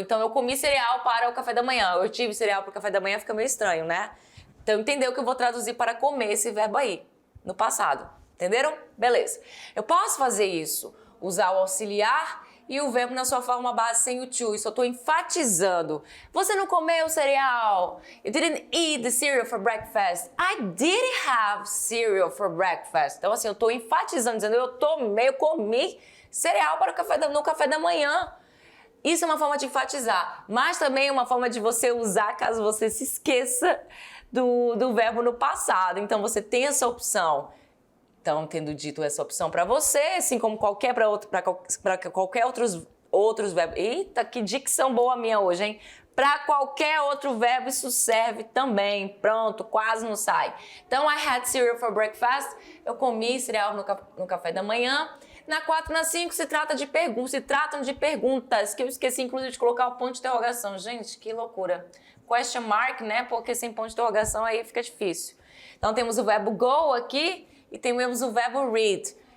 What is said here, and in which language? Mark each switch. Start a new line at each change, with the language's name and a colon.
Portuguese: Então, eu comi cereal para o café da manhã, eu tive cereal para o café da manhã, fica meio estranho, né? Então, entendeu que eu vou traduzir para comer esse verbo aí, no passado. Entenderam? Beleza. Eu posso fazer isso, usar o auxiliar e o verbo na sua forma base sem o to. Isso eu estou enfatizando. Você não comeu cereal.
English: You didn't eat the cereal for breakfast. I did have cereal for breakfast.
Portuguese: Então, assim, eu estou enfatizando, dizendo eu comi cereal para no café da manhã. Isso é uma forma de enfatizar, mas também é uma forma de você usar caso você se esqueça do verbo no passado. Então, você tem essa opção. Então, tendo dito essa opção para você, assim como para qualquer outros verbos. Eita, que dicção boa minha hoje, hein? Para qualquer outro verbo isso serve também. Pronto, quase não sai.
English: Então, I had cereal for breakfast.
Portuguese: Eu comi cereal no café da manhã. Na 4 e na 5 se tratam de perguntas, que eu esqueci inclusive de colocar o ponto de interrogação. Gente, que loucura. Question mark, né? Porque sem ponto de interrogação aí fica difícil. Então, temos o verbo go aqui. E temos o verbo read.